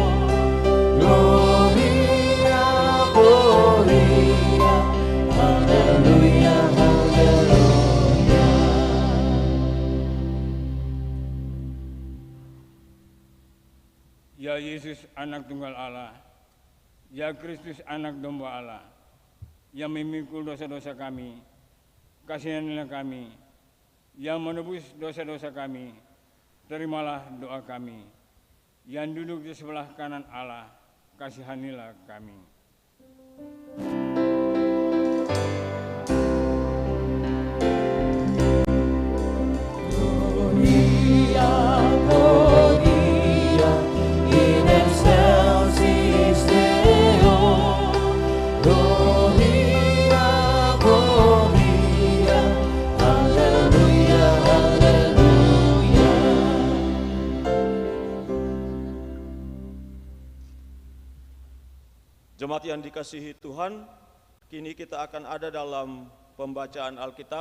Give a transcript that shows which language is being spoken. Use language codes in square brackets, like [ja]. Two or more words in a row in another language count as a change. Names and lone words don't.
[la] Gloria, Gloria, [id] Haleluya, Haleluya. Ya Yesus, anak tunggal Allah, ya Kristus, anak domba Allah, yang memikul dosa-dosa kami, kasihanilah kami, yang menebus dosa-dosa kami, terimalah doa kami. Yang duduk di sebelah kanan Allah, kasihanilah kami. [la] Gloria, Gloria, in excelsis Deo. Gloria, Gloria, [id] Haleluya, Haleluya. Jemaat yang dikasihi Tuhan, kini kita akan ada dalam pembacaan Alkitab.